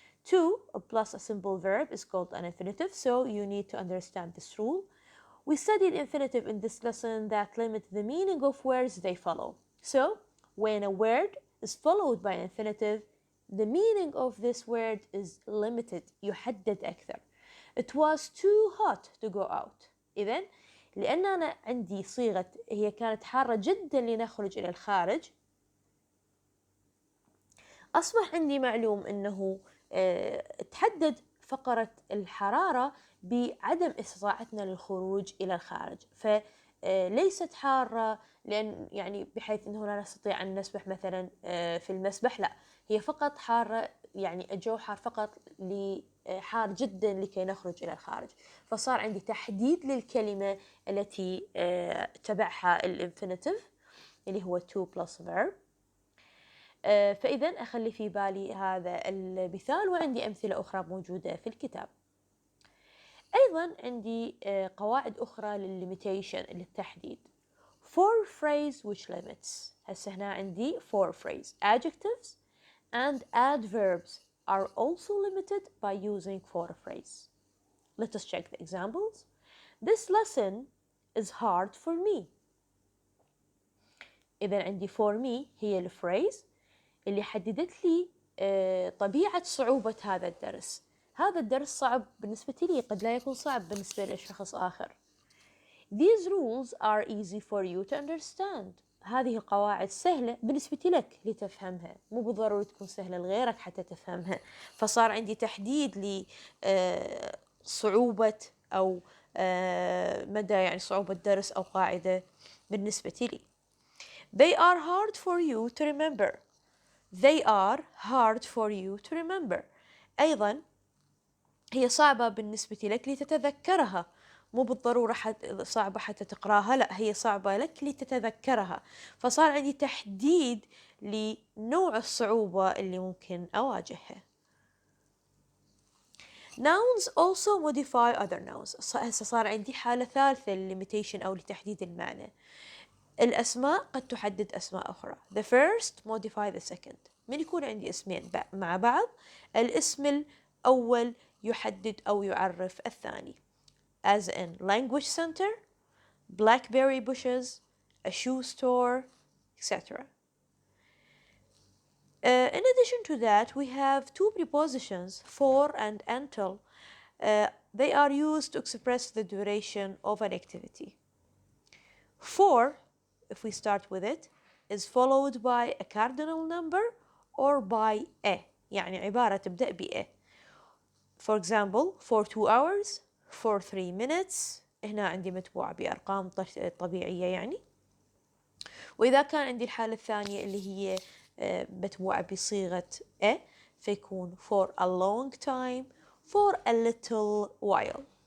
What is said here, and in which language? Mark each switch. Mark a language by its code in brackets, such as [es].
[en] To plus a simple verb is called an infinitive, so you need to understand this rule. We studied infinitive in this lesson that limit the meaning of words they follow. So, when a word is followed by an infinitive, the meaning of this word is limited. [ar] يحدد أكثر. [en] It was too hot to go out. [ar] إذن لأن أنا عندي صيغة هي كانت حارة جدا لنخرج إلى الخارج، أصبح عندي معلوم أنه تحدد فقرة الحرارة بعدم استطاعتنا للخروج إلى الخارج، فليست حارة لأن يعني بحيث أنه لا نستطيع أن نسبح مثلا في المسبح، لا، هي فقط حارة يعني الجو حار فقط حار جدا لكي نخرج إلى الخارج. فصار عندي تحديد للكلمة التي تبعها الانفينيتيف اللي هو [en] to plus verb. [ar] فإذا أخلي في بالي هذا المثال، وعندي أمثلة أخرى موجودة في الكتاب. أيضا عندي قواعد أخرى للليميتيشن للتحديد. [en] For phrase which limits. [ar] هسه هنا عندي for phrase. [en] Adjectives and adverbs are also limited by using for phrase. Let us check the examples. This lesson is hard for me. [ar] إذا عندي [en] for me [ar] هي الفريز اللي حددت لي طبيعة صعوبة هذا الدرس. هذا الدرس صعب بالنسبة لي، قد لا يكون صعب بالنسبة لشخص آخر. [en] These rules are easy for you to understand. [ar] هذه القواعد سهلة بالنسبة لك لتفهمها، مو بالضروري تكون سهلة لغيرك حتى تفهمها. فصار عندي تحديد لصعوبة أو مدى يعني صعوبة درس أو قاعدة بالنسبة لي. [en] They are hard for you to remember. They are hard for you to remember. [ar] أيضا هي صعبة بالنسبة لك لتتذكرها، مو بالضرورة صعبة حتى تقراها، لا، هي صعبة لك لتتذكرها. فصار عندي تحديد لنوع الصعوبة اللي ممكن أواجهها. [en] Nouns also modify other nouns. [ar] هسه صار عندي حالة ثالثة للليميتيشن أو لتحديد المعنى. الأسماء قد تحدد أسماء أخرى. [en] The first modify the second. [ar] من يكون عندي اسمين مع بعض، الاسم الأول يحدد أو يعرف الثاني. [en] As in language center, blackberry bushes, a shoe store, etc. In addition to that, we have two prepositions, for and until. They are used to express the duration of an activity. For, if we start with it, is followed by a cardinal number or by a، [ar] يعني عبارة تبدأ ب [en] a. For example, for 2 hours, for 3 minutes, [ar] هنا عندي متبوعة بأرقام طبيعية يعني. وإذا كان عندي الحالة الثانية اللي هي متبوعة بصيغة a، فيكون [en] for a long time, for a little while.